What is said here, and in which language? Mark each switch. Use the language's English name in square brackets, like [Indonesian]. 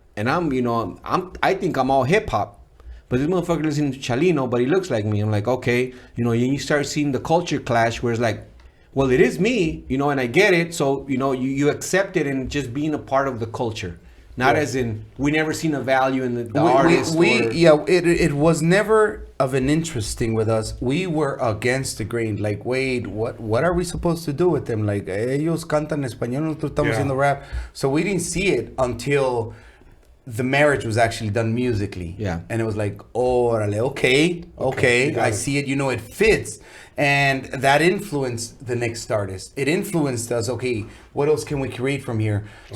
[English] And I think I'm all hip hop. But this motherfucker listening to Chalino, but he looks like me. I'm like, okay, you know, you start seeing the culture clash where it's like, well, it is me, you know, and I get it. So, you know, you accept it and just being a part of the culture. Not as in, we never seen a value in the artist. It was never of an interesting with us. We were against the grain. Like, wait, what are we supposed to do with them? [Spanish] Like, ellos cantan español, nosotros estamos haciendo rap. [English] So we didn't see it until the marriage was actually done musically. Yeah. And it was like, orale, okay, I see it, you know, it fits. And that influenced the next artist. It influenced us, okay, what else can we create from here? Okay.